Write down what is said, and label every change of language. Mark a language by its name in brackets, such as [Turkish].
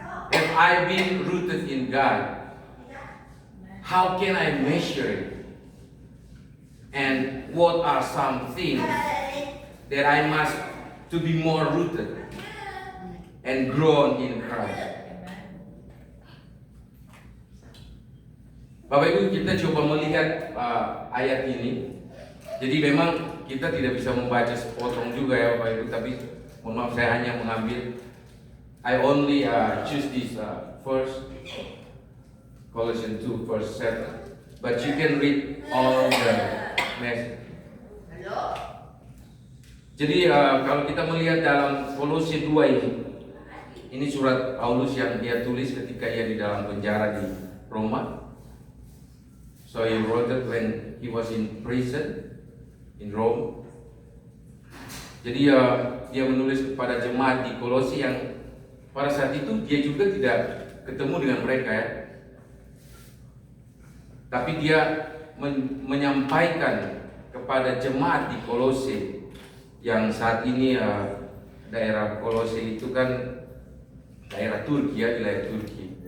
[English] If I've been rooted in God, how can I measure it? And what are some things that I must to be more rooted and grown in Christ? [Indonesian] Bapak Ibu, kita coba melihat ayat ini. Jadi memang kita tidak bisa membaca sepotong juga ya Bapak Ibu, tapi mohon maaf saya hanya mengambil. [English] I only choose this first Colossians 2 verse 7, but you can read all the message. [Indonesian] Jadi kalau kita melihat dalam Kolose 2 ini surat Paulus yang dia tulis ketika ia di dalam penjara di Roma. [English] So he wrote it when he was in prison in Rome. [Indonesian] Jadi dia menulis kepada jemaat di Kolose yang pada saat itu dia juga tidak ketemu dengan mereka ya. Tapi dia menyampaikan kepada jemaat di Kolose yang saat ini daerah Kolose itu kan daerah Turki ya, wilayah Turki.